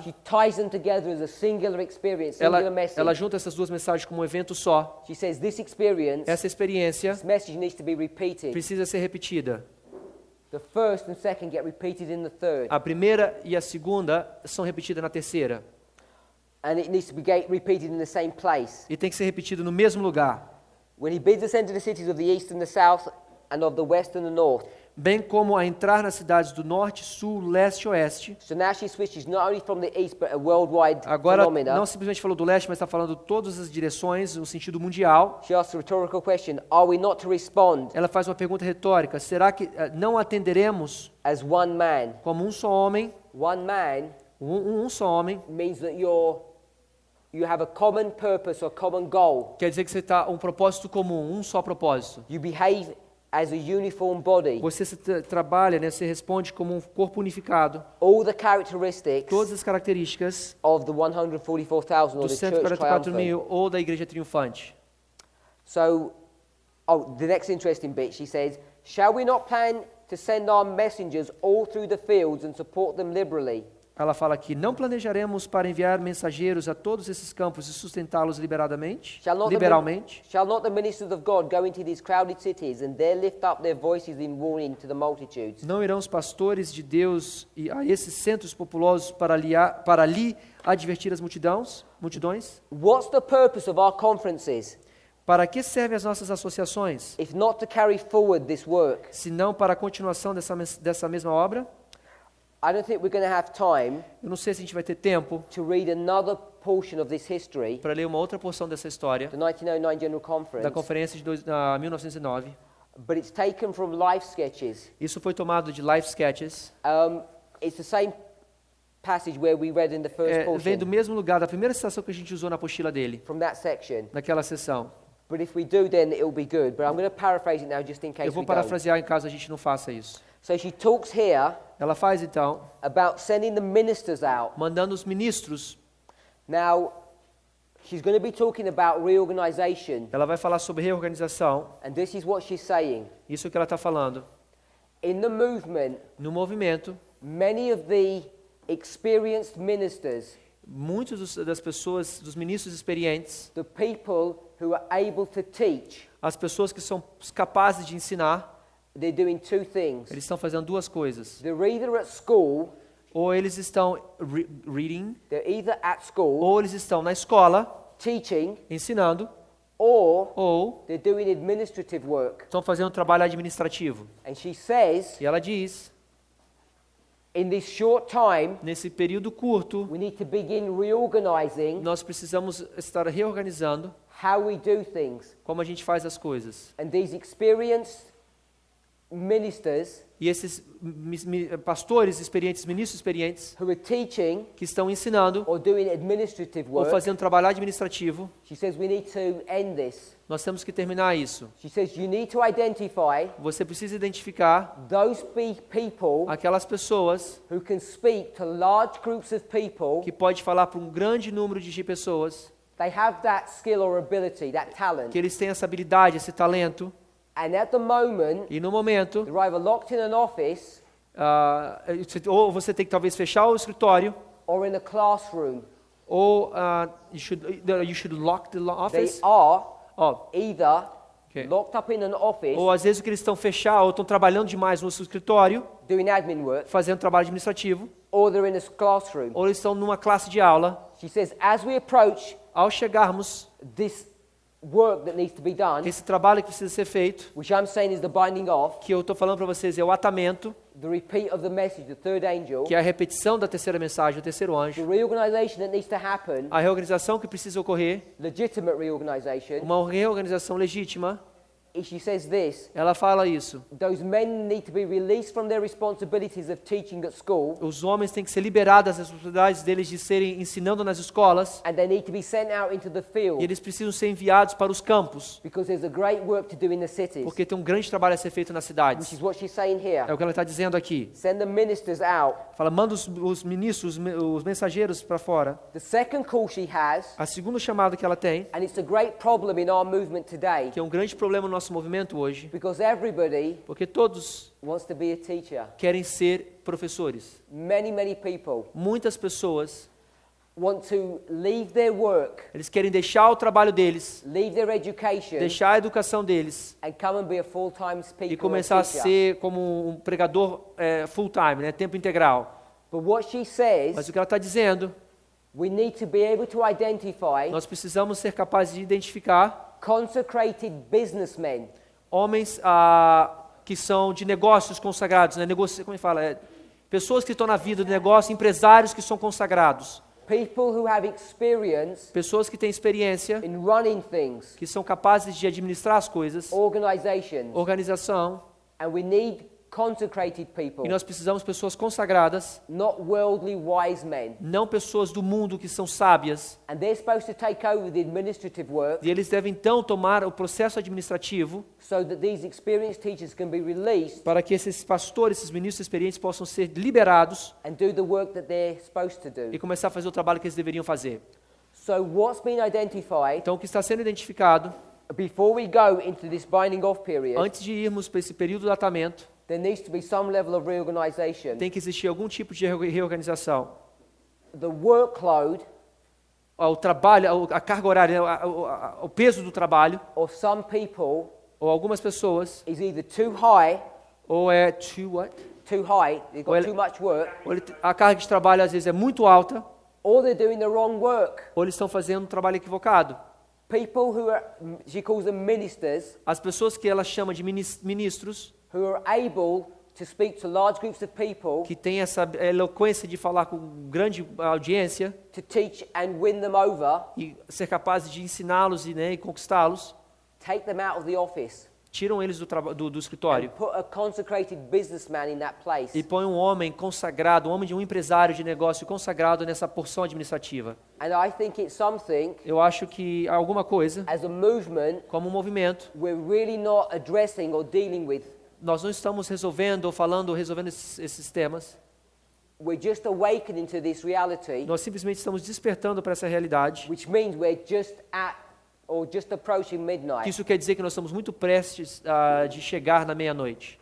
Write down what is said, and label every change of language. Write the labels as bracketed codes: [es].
[en] she ties them together as a singular experience, singular message. [pt] ela junta essas duas mensagens como um evento só. [en] She says this experience, [pt] Essa experiência [en] this message needs to be repeated. [pt] precisa ser repetida. [en] The first and second get repeated in the third. [pt] A primeira e a segunda são repetidas na terceira. [en] And it needs to be repeated in the same place. [pt] E tem que ser repetido no mesmo lugar. [en] When he bids us enter the cities of the east and the south and of the west and the north. [pt] Bem como a entrar nas cidades do norte, sul, leste e oeste. [en] So now she switches not only from the east but a worldwide [pt] Agora, [en] phenomena. [pt] não simplesmente falou do leste, mas está falando todas as direções, no sentido mundial. [en] She asks a rhetorical question, are we not to respond [pt] Ela faz uma pergunta retórica. Será que não atenderemos [en] as one man? [pt] como um só homem? [en] One man [pt] Um só homem. [en] means that you have a common purpose or common goal. [pt] Quer dizer que você está um propósito comum, um só propósito. [en] You behave as a uniform body. [pt] Você trabalha, você responde como um corpo unificado. [en] All the characteristics [pt] Todas as características [en] of the 144,000 or [pt] dos [en] the church [pt] 144 [en] triumphant. [pt] mil ou da igreja triunfante. [en] So, the next interesting bit, she says, shall we not plan to send our messengers all through the fields and support them liberally? [pt] Ela fala aqui, não planejaremos para enviar mensageiros a todos esses campos e sustentá-los liberalmente? [en] Shall not the ministers of God go into these crowded cities and there lift up their voices in warning to the multitudes? [pt] Não irão os pastores de Deus a esses centros populosos para ali advertir as multidões? [en] What's the purpose of our conferences? [pt] Para que servem as nossas associações? [en] If not to carry forward this work? [pt] Se não para a continuação dessa mesma obra? [en] I don't think we're going to have time [pt] Eu não sei se a gente vai ter tempo [en] to read another portion of this history, [pt] para ler uma outra porção dessa história [en] the 1909 General [pt] da [en] Conference, [pt] conferência de 1909. [en] but it's taken from life sketches. [pt] Isso foi tomado de Life Sketches. [en] It's the same passage where we read in the first [pt] Vem do mesmo lugar, da primeira citação que a gente usou na apostila dele, [en] from that section. [pt] naquela sessão. [en] But if we do, then it'll be good. But I'm going to paraphrase it now just in case [pt] Eu vou [en] we don't. [pt] parafrasear em caso a gente não faça isso. [en] So she talks here [pt] Ela faz então, [en] about sending the ministers out. [pt] mandando os ministros. [en] Now, she's going to be talking about reorganization, [pt] Ela vai falar sobre reorganização. [en] and this is what she's saying. [pt] Isso que ela está falando. [en] In the movement, [pt] No movimento, [en] many of the experienced ministers, [pt] muitos das pessoas, dos ministros experientes, [en] the people who are able to teach, [pt] as pessoas que são capazes de ensinar, [en] they're doing two things. [pt] eles estão fazendo duas coisas. [en] They're either at school, [pt] Ou eles estão [en] reading, they're either at school [pt] ou eles estão na escola [en] teaching, [pt] ensinando, [en] or [pt] ou [en] they're doing administrative work. [pt] estão fazendo trabalho administrativo. [en] And she says, [pt] E ela diz, [en] in this short time, [pt] nesse período curto, [en] we need to begin reorganizing [pt] nós precisamos estar reorganizando [en] how we do things. [pt] como a gente faz as coisas. [en] And these experienced ministers [pt] E esses pastores experientes, ministros experientes, [en] who are teaching [pt] que estão ensinando [en] or doing administrative [pt] ou [en] work, [pt] fazendo trabalho administrativo, [en] she says we need to end this. [pt] nós temos que terminar isso. [en] She says you need to identify [pt] Você precisa identificar [en] those people [pt] aquelas pessoas [en] who can speak to large groups of people. [pt] que pode falar para um grande número de pessoas, [en] They have that skill or ability, that talent. [pt] que eles têm essa habilidade, esse talento, [en] And at the moment, [pt] e no momento, [en] they're either locked in an office [pt] ou você tem que talvez fechar o escritório, [en] or in a classroom. [pt] ou [en] you should lock the They office. are Ó, either Okay. locked up in an office [pt] ou às vezes o que eles estão fechados ou estão trabalhando demais no seu escritório, [en] doing admin work, [pt] fazendo trabalho administrativo, [en] or they're in a classroom. [pt] ou eles estão numa classe de aula. [en] She says, as we approach [pt] Ao chegarmos, [en] this work that needs to be done, [pt] esse trabalho que precisa ser feito, [en] which I'm saying is the binding off, [pt] que eu estou falando para vocês é o atamento, [en] the repeat of the message, the third angel, [pt] que é a repetição da terceira mensagem, o terceiro [en] the [pt] anjo, [en] reorganization that needs to happen, [pt] a reorganização que precisa ocorrer, [en] legitimate reorganization. [pt] uma reorganização legítima. [en] And she says this, [pt] Ela fala isso. [en] those men need to be released from their responsibilities of teaching at school, [pt] Os homens têm que ser liberados das responsabilidades deles de serem ensinando nas escolas, [en] and they need to be sent out into the [pt] e [en] field, [pt] eles precisam ser enviados para os campos, [en] because there's a great work to do in the cities, [pt] porque tem um grande trabalho a ser feito nas [en] which [pt] cidades. [en] is what she's saying here. [pt] É o que ela está dizendo aqui. [en] Send the ministers out. [pt] Fala, manda os ministros, os mensageiros para fora. [en] The second call she has, [pt] A segunda chamada que ela tem, [en] and it's a great problem in our movement today, [pt] que é um grande problema no nosso movimento hoje, [en] because everybody [pt] porque todos [en] wants to be a teacher. [pt] querem ser professores. [en] Many people [pt] Muitas pessoas, [en] want to leave their work, [pt] eles querem deixar o trabalho deles, [en] leave their education, [pt] deixar a educação deles [en] and come and be a full-time [pt] e [en] speaker or [pt] começar a [en] teacher. [pt] ser como um pregador full time, né, tempo integral. [en] But what she says, [pt] Mas o que ela está dizendo, [en] we need to be able to identify [pt] nós precisamos ser capazes de identificar [en] consecrated businessmen, [pt] homens que são de negócios consagrados, né, como é que fala? Pessoas que estão na vida do negócio, empresários que são consagrados, [en] people who have experience [pt] pessoas que têm experiência, [en] in running things, [pt] que são capazes de administrar as coisas, [en] organizations, [pt] organização, [en] and we need consecrated people, [pt] e nós precisamos de pessoas consagradas, [en] not worldly wise men. [pt] não pessoas do mundo que são sábias, [en] And they're supposed to take over the administrative work [pt] e eles devem então tomar o processo administrativo [en] so that these experienced teachers can be released [pt] para que esses pastores, esses ministros experientes possam ser liberados [en] and do the work that they're supposed to do. [pt] e começar a fazer o trabalho que eles deveriam fazer. [en] So what's been identified, [pt] Então, o que está sendo identificado, [en] before we go into this binding off period, [pt] antes de irmos para esse período de atamento, [en] there needs to be some level of reorganization. [pt] tem que existir algum tipo de reorganização. [en] The workload [pt] O trabalho, a carga horária, o peso do trabalho, [en] of some people [pt] ou algumas pessoas, [en] is either too high, [pt] ou é [en] they've got too much work, [pt] ou a carga de trabalho às vezes é muito alta, [en] or they're doing the wrong work. [pt] ou eles estão fazendo um trabalho equivocado. [en] People who are, she calls them ministers, [pt] as pessoas que ela chama de ministros, [en] who are able to speak to large groups of people, [pt] que têm essa eloquência de falar com grande audiência [en] to teach and win them over, [pt] e ser capazes de ensiná-los e conquistá-los, [en] take them out of the office, [pt] tiram eles do escritório [en] and put a consecrated businessman in that place. [pt] e põem um homem consagrado, um empresário de negócio consagrado nessa porção administrativa. [en] And I think it's something, [pt] Eu acho que alguma coisa, [en] as a movement, [pt] como um movimento, [en] we're really not addressing or dealing with. [pt] nós não estamos resolvendo esses temas. [en] We're just awakening to this reality, [pt] Nós simplesmente estamos despertando para essa realidade. [en] which means we're just approaching midnight. [pt] Isso quer dizer que nós estamos muito prestes de chegar na meia-noite.